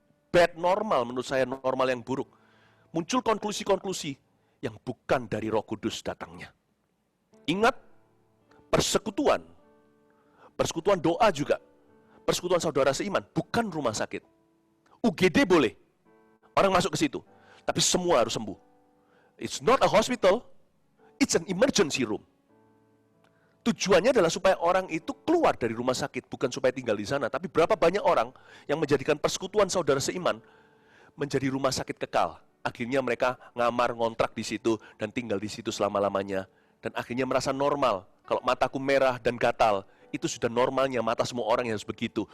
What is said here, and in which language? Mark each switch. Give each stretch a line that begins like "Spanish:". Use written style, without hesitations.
Indonesian: Bad normal, menurut saya normal yang buruk. Muncul konklusi-konklusi yang bukan dari Roh Kudus datangnya. Ingat, persekutuan doa juga, persekutuan saudara seiman, bukan rumah sakit. UGD boleh, orang masuk ke situ, tapi semua harus sembuh.
English: It's not a hospital, it's an emergency room.
Indonesian: Tujuannya adalah supaya orang itu keluar dari rumah sakit, bukan supaya tinggal di sana. Tapi berapa banyak orang yang menjadikan persekutuan saudara seiman menjadi rumah sakit kekal. Akhirnya mereka ngamar, ngontrak di situ, dan tinggal di situ selama-lamanya. Dan akhirnya merasa normal. Kalau mataku merah dan gatal, itu sudah normalnya mata semua orang yang harus begitu.